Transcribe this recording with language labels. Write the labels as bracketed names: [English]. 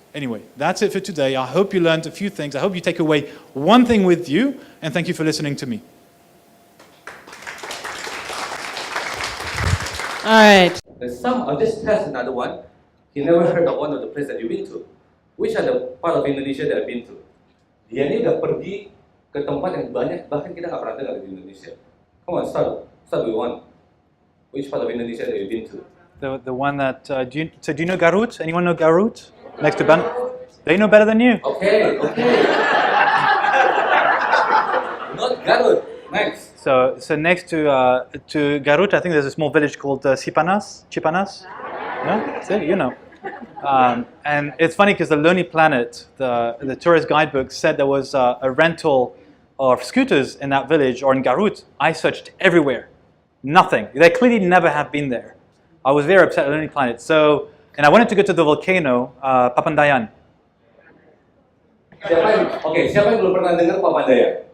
[English] Anyway, that's it for today. I hope you learned a few things. I hope you take away one thing with you, and thank you for listening to me. All right. I'll just test another one. He never heard of one of the places that you've been to. Which are the part of Indonesia that I've been to? [Indonesian] Dia ni udah pergi ke tempat yang banyak, bahkan kita nggak pernah dengar di Indonesia. [English] Come on, start with one. Which part of Indonesia that you've been to? The one that, do you know Garut? Anyone know Garut? Next to Ben? They know better than you. Okay. Not Garut. Next. So next to Garut, I think there's a small village called Cipanas. No? See, you know. And it's funny because the Lonely Planet, the tourist guidebook, said there was a rental of scooters in that village or in Garut. I searched everywhere. Nothing. They clearly never have been there. I was very upset at Lonely Planet. And I wanted to go to the volcano, Papandayan. [Indonesian] Siapa yang belum pernah dengar Papandayan?